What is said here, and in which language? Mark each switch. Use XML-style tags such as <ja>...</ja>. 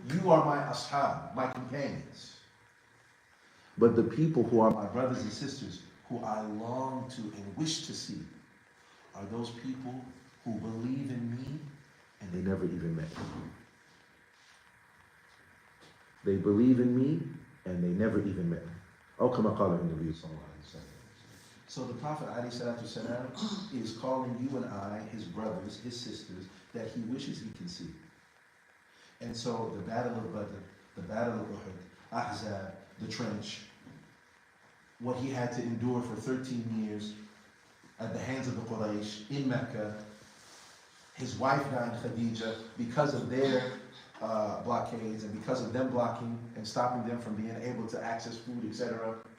<en>You are my ashab, my companions. But the people who are my brothers and sisters, who I long to and wish to see, are those people who believe in me and they never even met me. They believe in me and they never even met.</en> <ar>أو كما قال النبي صلى الله عليه وسلم.</ar> <en>So the Prophet ﷺ is calling you and I, his brothers, his sisters, that he wishes he can see. And so the Battle of Badr, the Battle of Uhud, Ahzab, the trench, what he had to endure for 13 years at the hands of the Quraysh in Mecca, his wife dying, Khadija, because of their blockades and because of them blocking and stopping them from being able to access food, etc.</en>